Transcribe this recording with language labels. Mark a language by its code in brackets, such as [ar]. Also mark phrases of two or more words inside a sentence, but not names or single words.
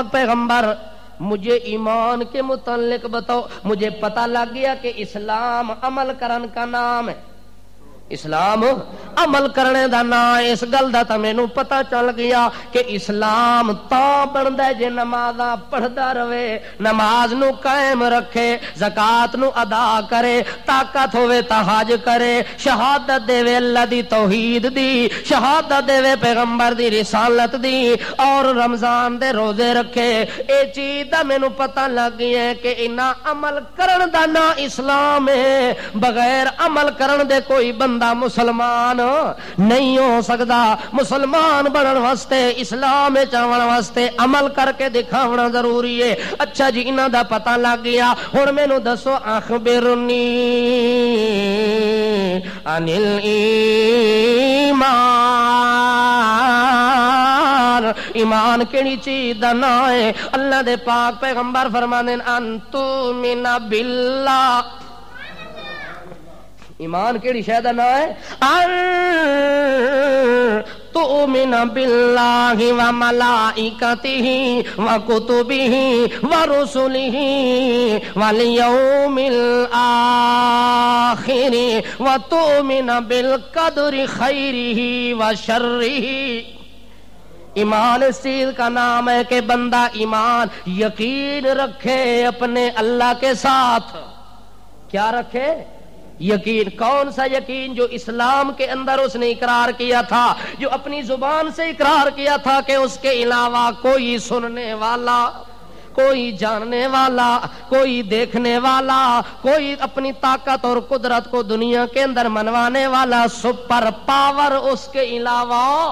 [ur] پیغمبر مجھے ایمان کے متعلق بتاؤ، مجھے پتہ لگ گیا کہ اسلام عمل کرن کا نام ہے، [pa] اسلام عمل کرنے دا نا اس گل دا تے مینوں پتہ چل گیا کہ اسلام تا بندا ہے جے نمازاں پڑھدا رہے، نماز نو قائم رکھے، زکات نو ادا کرے، طاقت ہوے تا حج کرے، شہادت دے اللہ دی توحید دی، شہادت دے پیغمبر دی رسالت دی، اور رمضان دے روزے رکھے۔ اے چیز دا مینوں پتہ لگ گیا ہے کہ انہاں عمل کرن دا نا اسلام ہے، بغیر عمل کرن دے کوئی بندہ مسلمان نہیں ہو سکدا۔ مسلمان بنن واسطے، اسلام وچ آون واسطے عمل کر کے دکھاونا ضروری ہے۔ اچھا جی انہاں دا پتہ لگ گیا، ہن مینوں دسو [ar] اخبرنی عن الایمان، [pa] ایمان کیڑی چیز دا نام ہے؟ اللہ دے پاک پیغمبر فرماندے [ar] ان تؤمن باللہ، [pa] ایمان کیڑی شے دا نام ہے؟ [ar] ان تؤمن باللہ وملائکتہ وکتبہ ورسلہ والیوم الآخر وتؤمن بالقدر خیرہ وشرہ۔ [ur] ایمان اس چیز کا نام ہے کہ بندہ ایمان یقین رکھے اپنے اللہ کے ساتھ۔ کیا رکھے؟ یقین۔ کون سا یقین؟ جو اسلام کے اندر اس نے اقرار کیا تھا، جو اپنی زبان سے اقرار کیا تھا کہ اس کے علاوہ کوئی سننے والا، کوئی جاننے والا، کوئی دیکھنے والا، کوئی اپنی طاقت اور قدرت کو دنیا کے اندر منوانے والا [en] super power [ur] اس کے علاوہ۔